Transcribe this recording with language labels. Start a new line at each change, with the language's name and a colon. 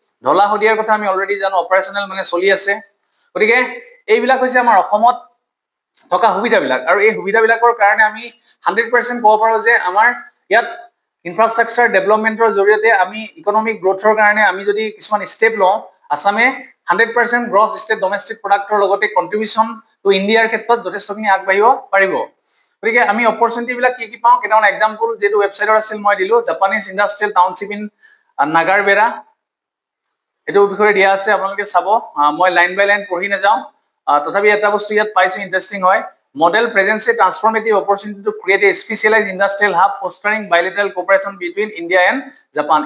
Assamese: ঢলা শদিয়াৰ কথা আমি অলৰেডি জানো, অপাৰেশ্যনেল মানে চলি আছে। গতিকে এইবিলাক হৈছে আমাৰ অসমত থকা সুবিধাবিলাক, আৰু এই সুবিধাবিলাকৰ কাৰণে আমি 100% ক'ব পাৰোঁ যে আমাৰ ইয়াত ইনফ্ৰাষ্ট্ৰাকচাৰ ডেভেলপমেণ্টৰ জৰিয়তে আমি ইকনমিক গ্ৰথৰ কাৰণে আমি যদি কিছুমান ষ্টেপ লওঁ, আছামে 100% গ্ৰছ ষ্টেট ডমেষ্টিক প্ৰডাক্টৰ লগতে কণ্ট্ৰিবিউশ্যন টু ইণ্ডিয়াৰ ক্ষেত্ৰত যথেষ্টখিনি আগবাঢ়িব পাৰিব। গতিকে আমি অপৰচুনিটিবিলাক কি কি পাওঁ, কেইটামান এক্সাম্পল যিটো ৱেবছাইটত আছিল মই দিলোঁ।
English: Japanese industrial township in Nagarbera,
Assamese: এইটো বিষয়ে দিয়া আছে, আপোনালোকে চাব। মই লাইন বাই লাইন পঢ়ি নাযাওঁ, তথাপি এটা বস্তু ইয়াত পাইছোঁ ইণ্টাৰেষ্টিং হয়।
English: Model presents a transformative opportunity to create a specialize industrial hub fostering bilateral cooperation between India and Japan.